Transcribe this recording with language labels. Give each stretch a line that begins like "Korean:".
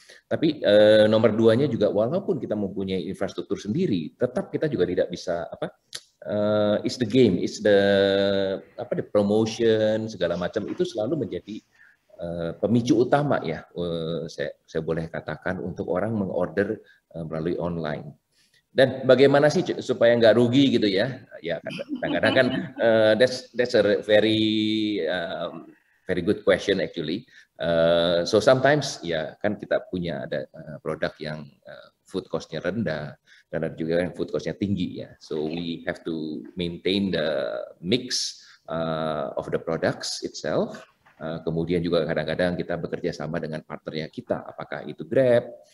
Indonesian: Tapi nomor 2-nya juga walaupun kita mempunyai infrastruktur sendiri, tetap kita juga tidak bisa
English: it's the game, it's the promotion
Indonesian: segala macam itu selalu menjadi pemicu utama ya, saya boleh katakan untuk orang mengorder melalui online. Dan bagaimana sih supaya nggak rugi gitu ya? Ya kadang-kadang kan
English: that's a very good question actually. So sometimes
Indonesian: ya kan kita punya ada produk yang food cost-nya rendah dan ada juga yang food cost-nya tinggi ya.
English: So we have to maintain the mix of the products itself.
Indonesian: Kemudian juga kadang-kadang kita bekerja sama dengan partnernya kita, apakah itu Grab.